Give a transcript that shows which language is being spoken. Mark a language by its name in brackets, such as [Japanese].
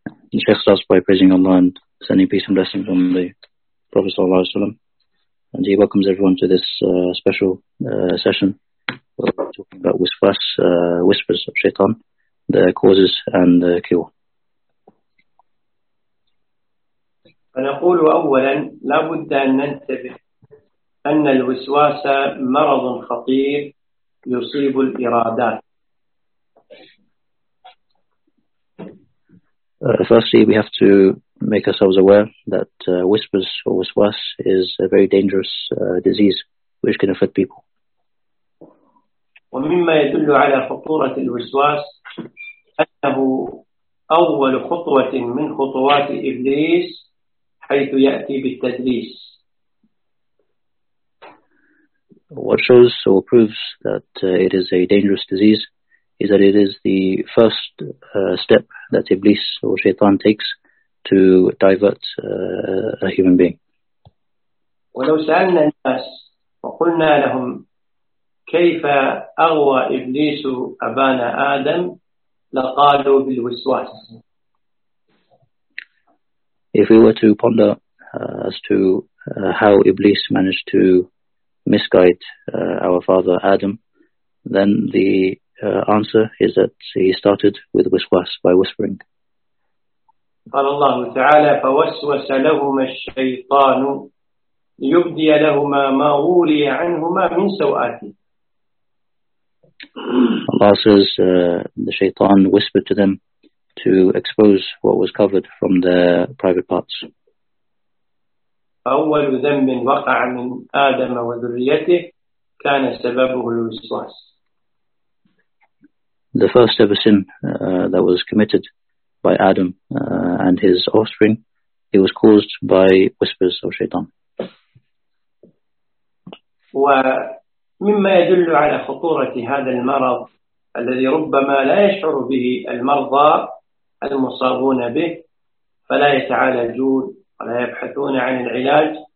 [English] The Sheikh starts by praising Allah and sending peace and blessings on the Prophet [Arabic] Sallallahu Alaihi Wasallam. [English] And he welcomes everyone to this special session. We're talking about whispers of shaitan, the causes and the cure. [Arabic] فنقول أولا لا بد أن ننتبه أن الوسواس مرض خطير يصيب الإرادات. [English] Firstly, we have to make ourselves aware that whispers or waswas is a very dangerous disease which can affect people. [Arabic] ومما يدل على خطورة الوسواس أنه أول خطوة من خطوات إبليس حيث يأتي بالتدليس. [English] What shows or proves that it is a dangerous disease is that it is the first step that Iblis or Shaitan takes to divert a human being. [Arabic] ولو سألنا الناس وقلنا لهم كيف أغوى إبليس أبانا آدم لقالوا بالوسواس. [English] If we were to ponder as to how Iblis managed to misguide our father Adam, then the answer is that he started with waswas, by whispering. [Arabic] قال الله تعالى فوسوس لهما الشيطان ليبدي لهما ما وري عنهما من سوآتهما. [English] Allah says the shaitan whispered to them to expose what was covered from their private parts. [Arabic] فأول ذنب وقع من آدم وذريته كان سببه الوسواس. [English] The first ever sin that was committed by Adam and his offspring, it was caused by whispers of shaitan. [Arabic] ومما يدل على خطورة هذا المرض الذي ربما لا يشعر به المرضى المصابون به فلا يتعالجون ولا يبحثون عن العلاج.